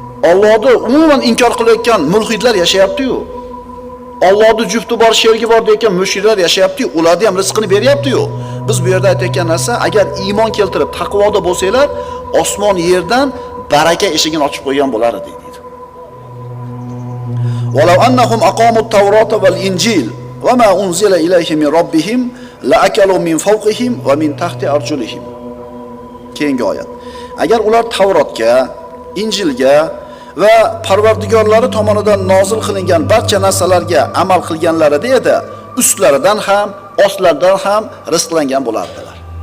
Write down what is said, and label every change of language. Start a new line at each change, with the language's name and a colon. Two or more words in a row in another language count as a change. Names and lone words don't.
Uzbek: Allohni umuman inkor qilayotgan mulhidlar yashayapti-yu. Allohni jufti bor, sherigi bor deyotgan mushriklar yashayapti-yu, ularni ham rizqini beryapti-yu. Biz bu yerda aytayotgan narsa, agar iymon keltirib, taqvoda bo'lsanglar, osmon yerdan baraka eshigini ochib qo'ygan bo'lar edi, deydi.
Arabic: "ولو أنهم أقاموا التوراة والإنجيل وما أنزل إليهم من ربهم لأكلوا من فوقهم ومن تحت أرجلهم."
Uzbek: Keyingi oyat. Agar ular Tavrotga, Injilga va Parvardigorlari tomonidan nozil qilingan barcha narsalarga amal qilganlarida edi, ustlaridan ham, ostlaridan ham rizqlangan bo'lardilar.